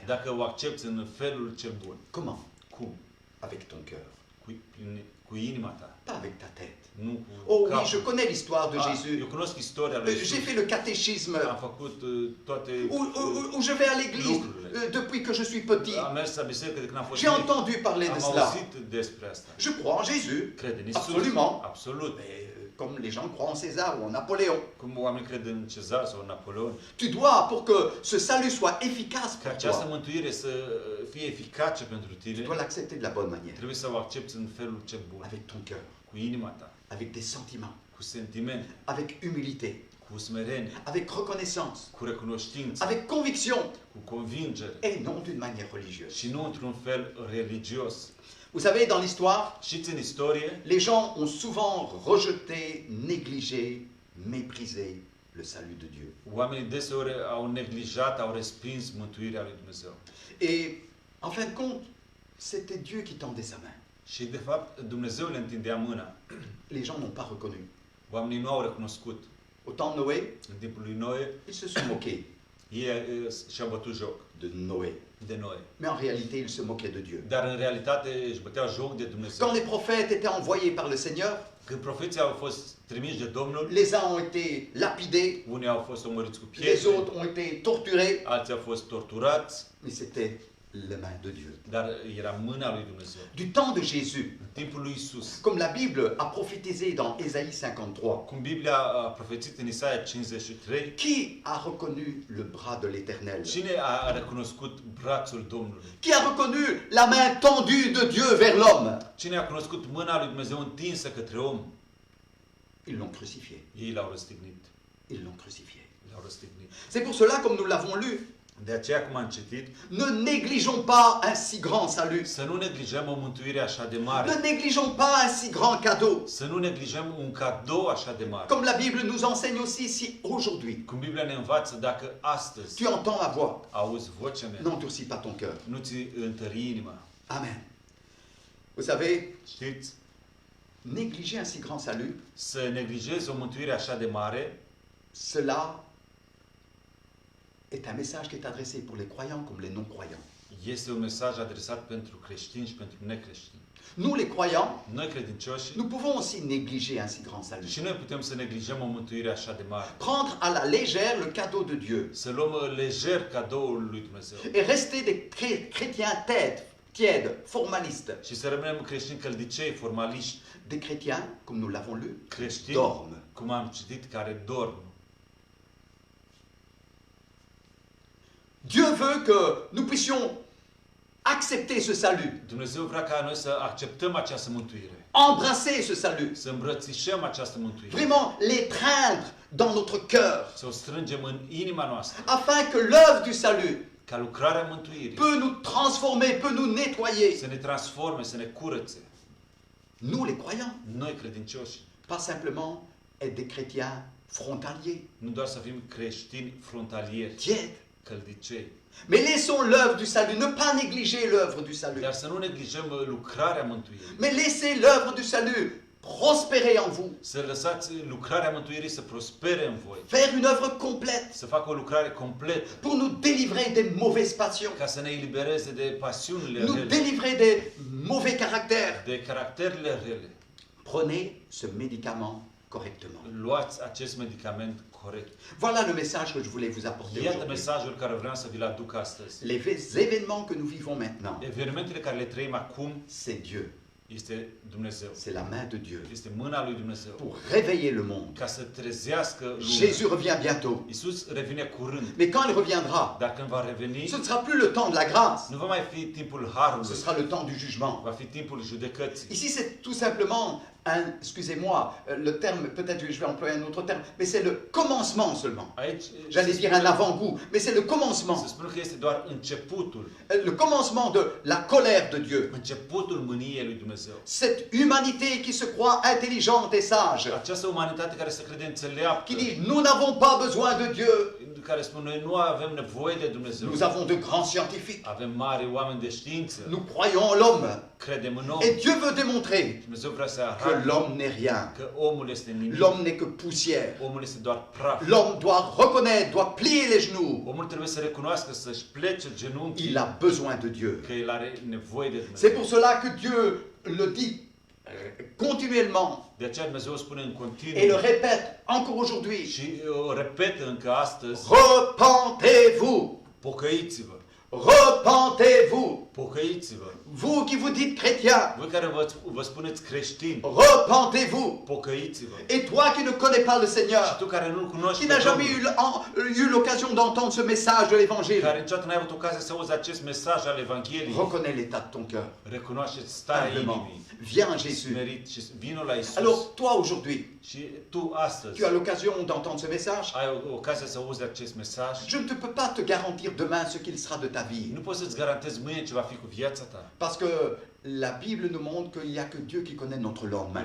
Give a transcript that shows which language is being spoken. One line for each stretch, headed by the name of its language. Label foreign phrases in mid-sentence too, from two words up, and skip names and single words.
Romanian: dacă o accepți în felul cel bun.
French: Comment?
Romanian: Cum?
French: Avec ton cœur,
Romanian: Cu inima ta.
French: pas avec ta tête.
Romanian: Nu cu
French: Oh oui,
Romanian: capul.
French: je connais l'histoire de
Romanian: Eu
French: Jésus.
Romanian: cunosc istoria lui
French: J'ai
Romanian: Iisus.
French: fait le catéchisme
Romanian: Am făcut toate...
French: où je vais à l'église
Romanian: lucrurile.
French: depuis que je suis petit.
Romanian: Am mers la biserică de când am fost
French: J'ai
Romanian: mic.
French: entendu parler de
Romanian: Am
French: cela.
Romanian: auzit despre asta.
French: Je crois en Jésus,
Romanian: Cred în Iisus.
French: absolument.
Romanian: Absolut.
French: Mais comme les gens croient en César ou en Napoléon.
Romanian: Cum oamenii cred în Cezar sau în Napoleon.
French: Tu dois, pour que ce salut soit efficace
Romanian: Ca
French: pour
Romanian: această
French: toi,
Romanian: mântuire să fie eficace pentru
French: tu
Romanian: tine,
French: dois l'accepter de la bonne manière.
Romanian: trebuie să o accepti în felul cel bun.
French: Avec ton cœur,
Romanian: Cu inima ta,
French: avec des sentiments,
Romanian: cu sentiment,
French: avec humilité,
Romanian: cu smerenie,
French: avec reconnaissance,
Romanian: cu recunoștință,
French: avec conviction,
Romanian: cu convingere
French: et non d'une manière religieuse.
Romanian: și nu într-un fel religios.
French: Vous savez, dans l'histoire,
Romanian: Știți, în istorie,
French: les gens ont souvent rejeté, négligé, méprisé le salut de Dieu.
Romanian: oamenii deseori au neglijat, au respins mântuirea lui Dumnezeu.
French: Et en fin de compte, c'était Dieu qui tendait sa main.
Romanian: Și de fapt Dumnezeu le întindea mâna.
French: Les gens n'ont pas reconnu.
Romanian: Oamenii nu au recunoscut.
French: Au temps de Noé,
Romanian: În timpul lui Noe,
French: ils se sont moqués
Romanian: ei și-au bătut joc
French: de Noé.
Romanian: de Noe.
French: Mais en réalité, ils se moquaient de Dieu.
Romanian: Dar în realitate își băteau joc de Dumnezeu.
French: Quand les prophètes étaient envoyés par le Seigneur,
Romanian: Când profeții au fost trimiși de Domnul,
French: les uns ont été lapidés,
Romanian: unii au fost omorâți cu
French: les
Romanian: pietre,
French: autres ont été torturés,
Romanian: alții au fost torturați,
French: mais c'était la main de Dieu.
Romanian: dar era mâna lui Dumnezeu.
French: Du temps de Jésus,
Romanian: În timpul lui Isus,
French: comme la Bible a prophétisé dans Ésaïe 53,
Romanian: cum Biblia a profețit în Isaia 53,
French: qui a reconnu le bras de l'Éternel?
Romanian: cine a recunoscut brațul Domnului?
French: Qui a reconnu la main tendue de Dieu vers l'homme?
Romanian: Cine a cunoscut mâna lui Dumnezeu întinsă către om?
French: Ils l'ont crucifié.
Romanian: Ei l-au răstignit.
French: Ils l'ont crucifié.
Romanian: L-au răstignit.
French: C'est pour cela, comme nous l'avons lu,
Romanian: De aceea, cum am citit,
French: ne négligeons pas un si grand salut.
Romanian: să nu neglijăm o mântuire așa de
French: Ne
Romanian: mare.
French: négligeons pas un si grand cadeau.
Romanian: Să nu neglijăm un cadou așa de mare.
French: Comme la Bible nous enseigne aussi, si aujourd'hui
Romanian: Cum Biblia ne învață, dacă astăzi
French: tu entends ma voix,
Romanian: auzi vocea mea,
French: n'endurcis pas ton cœur.
Romanian: nu ți întări inima.
French: Amen. Vous savez,
Romanian: Știți?
French: négliger un si grand salut,
Romanian: Să neglijezi o mântuire așa de mare,
French: cela est un message qui est adressé pour les croyants comme les non-croyants.
Romanian: este un mesaj adresat pentru creștini și pentru necreștini.
French: Nous, les croyants,
Romanian: Noi credincioși,
French: nous pouvons aussi négliger un si grand salut.
Romanian: și noi putem să neglijăm o mântuire așa de mare.
French: Prendre à la légère le cadeau de Dieu
Romanian: Să luăm lejer cadoul lui Dumnezeu.
French: et rester des chrétiens tièdes, formalistes.
Romanian: Și să rămânem creștini căldicei, formaliști,
French: Des chrétiens, comme nous l'avons lu,
Romanian: creștini,
French: dorment.
Romanian: cum am citit, care dorm.
French: Dieu veut que nous puissions accepter ce salut,
Romanian: Dumnezeu vrea ca noi să acceptăm această mântuire,
French: embrasser ce salut,
Romanian: să îmbrățișăm această mântuire,
French: vraiment l'étreindre dans notre cœur,
Romanian: să o strângem în inima noastră,
French: afin que l'œuvre du salut
Romanian: ca lucrarea mântuirii
French: peut nous transformer, peut nous nettoyer.
Romanian: să ne transforme, să ne curățe.
French: Nous, les croyants,
Romanian: Noi credincioși,
French: pas simplement être des chrétiens frontaliers,
Romanian: nu doar să fim creștini frontalieri,
French: tièdes,
Romanian: căldicei,
French: mais laissons l'œuvre du salut, ne pas négliger l'œuvre du salut,
Romanian: dar să nu neglijăm lucrarea mântuirii.
French: mais laissez l'œuvre du salut prospérer en vous,
Romanian: Să lăsați lucrarea mântuirii să prospere în voi,
French: faire une œuvre complète
Romanian: să facă o lucrare completă,
French: pour nous délivrer des mauvaises passions,
Romanian: ca să ne elibereze de pasiunile
French: nous
Romanian: rele,
French: délivrer des mauvais caractères.
Romanian: de caracterele rele.
French: Prenez ce médicament correctement.
Romanian: Luați acest medicament corect.
French: Voilà le message que je voulais vous apporter
Romanian: Iată
French: aujourd'hui.
Romanian: mesajul care vreau să vi-l aduc astăzi.
French: Les événements que nous vivons maintenant,
Romanian: Evenimentele care le trăim acum
French: c'est Dieu,
Romanian: este Dumnezeu.
French: c'est la main de Dieu
Romanian: Este mâna lui Dumnezeu.
French: pour réveiller le monde.
Romanian: Ca să trezească lumea.
French: Jésus revient bientôt.
Romanian: Iisus revine curând.
French: Mais quand il reviendra,
Romanian: Dar când va reveni,
French: ce ne sera plus le temps de la grâce,
Romanian: nu va mai fi timpul
French: ce
Romanian: harului.
French: sera le temps du jugement.
Romanian: Va fi timpul judecății.
French: Ici, c'est tout simplement excusez-moi, le terme, peut-être que je vais employer un autre terme, mais c'est le commencement seulement.
Romanian: Aici,
French: J'allais dire un avant-goût, mais c'est le commencement.
Romanian: se spune că este doar începutul.
French: Le commencement de la colère de Dieu.
Romanian: Începutul mâniei lui Dumnezeu.
French: Cette humanité qui se croit intelligente et sage,
Romanian: Această umanitate care se crede înțeleaptă,
French: qui dit nous n'avons pas besoin de Dieu,
Romanian: care spune noi nu avem nevoie de Dumnezeu.
French: nous avons de grands scientifiques,
Romanian: Avem mari oameni de știință.
French: nous croyons en l'homme.
Romanian: Credem în om.
French: Et Dieu veut démontrer
Romanian: Dumnezeu vrea să
French: que
Romanian: arate
French: l'homme n'est rien,
Romanian: că omul este nimic.
French: l'homme n'est que poussière.
Romanian: Omul este doar praf.
French: L'homme doit reconnaître, doit plier les genoux.
Romanian: Omul trebuie să recunoască, să-și plece genunchii,
French: Il a besoin de Dieu.
Romanian: că el are nevoie de
French: C'est
Romanian: Dumnezeu.
French: pour cela que Dieu le dit continuellement
Romanian: De aceea Dumnezeu spune în continuu
French: et le répète encore aujourd'hui.
Romanian: și o repetă încă astăzi:
French: Repentez-vous,
Romanian: pocăiți-vă,
French: repentez-vous.
Romanian: pocăiți-vă.
French: Vous qui vous dites chrétiens,
Romanian: Voi care vă spuneți creștini,
French: repentez-vous.
Romanian: pocăiți-vă.
French: Et toi qui ne connais pas le
Romanian: Și
French: Seigneur,
Romanian: tu care nu-L cunoști
French: qui
Romanian: pe
French: n'as jamais
Romanian: Domnul,
French: eu l'occasion d'entendre ce message de l'Évangile,
Romanian: care niciodată n-ai avut ocazia să auzi acest mesaj al Evangheliei,
French: reconnais l'état de ton cœur.
Romanian: recunoaște starea
French: Simplement,
Romanian: inimii,
French: viens à Jésus.
Romanian: smerit și vină la Isus.
French: Alors, toi aujourd'hui,
Romanian: Și tu astăzi
French: tu as l'occasion d'entendre ce message.
Romanian: ai ocazia să auzi acest mesaj.
French: Je ne te peux pas te garantir demain ce qu'il sera de ta vie.
Romanian: Nu poți să-ți garantezi mâine ce va fi cu viața ta.
French: Parce que la Bible nous montre qu'il n'y a que Dieu qui connaît notre lendemain.